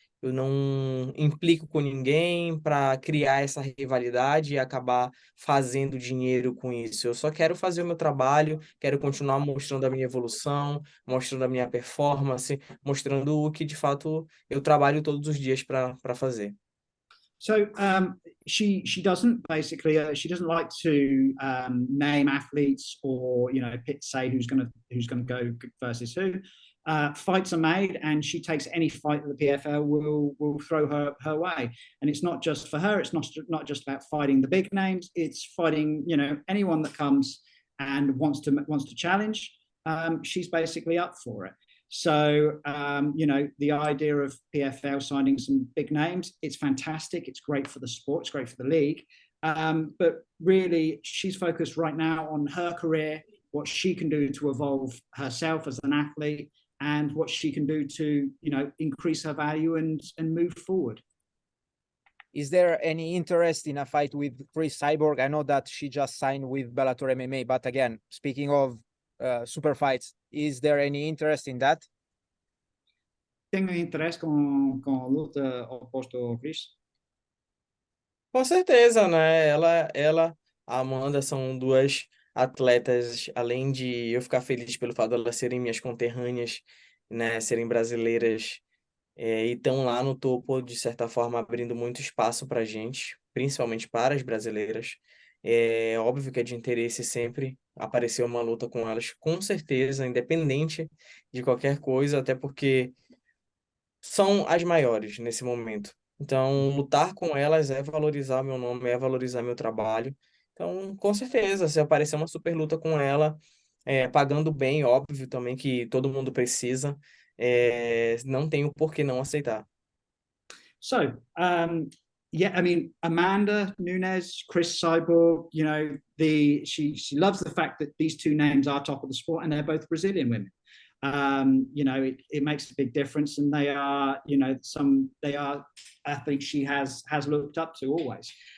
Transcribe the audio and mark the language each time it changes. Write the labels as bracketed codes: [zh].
[pt] Eu não implico com ninguém para criar essa rivalidade e acabar fazendo dinheiro com isso. Eu só quero fazer o meu trabalho, quero continuar mostrando a minha evolução, mostrando a minha performance, mostrando o que de fato eu trabalho todos os dias para fazer. [en] So she doesn't basically she doesn't like to name athletes or you know say who's going to go versus who. Fights are made, and she takes any fight that the PFL will throw her way. And it's not just for her. It's not just about fighting the big names. It's fighting you know anyone that comes and wants to challenge. She's basically up for it. So, you know, the idea of PFL signing some big names, it's fantastic. It's great for the sport. It's great for the league. But really, she's focused right now on her career, what she can do to evolve herself as an athlete, and what she can do to, you know, increase her value and move forward. Is there any interest in a fight with Cris Cyborg? I know that she just signed with Bellator MMA, but again, speaking of Superfight. Is there any interest in that? [pt] Tenho interesse com a luta oposta ao Cris? Com certeza, né? A Amanda são duas atletas, além de eu ficar feliz pelo fato de elas serem minhas conterrâneas, né? Serem brasileiras, e estão lá no topo, de certa forma, abrindo muito espaço para a gente, principalmente para as brasileiras. É óbvio que é de interesse sempre aparecer uma luta com elas, com certeza, independente de qualquer coisa, até porque são as maiores nesse momento. Então, lutar com elas é valorizar meu nome, é valorizar meu trabalho. Então, com certeza, se aparecer uma super luta com ela, pagando bem, óbvio também que todo mundo precisa, não tenho por que não aceitar. [en] So, yeah, I mean, Amanda Nunes, Cris Cyborg, you know, she loves the fact that these two names are top of the sport and they're both Brazilian women. You know, it makes a big difference, and they are, you know, they are athletes she has looked up to always.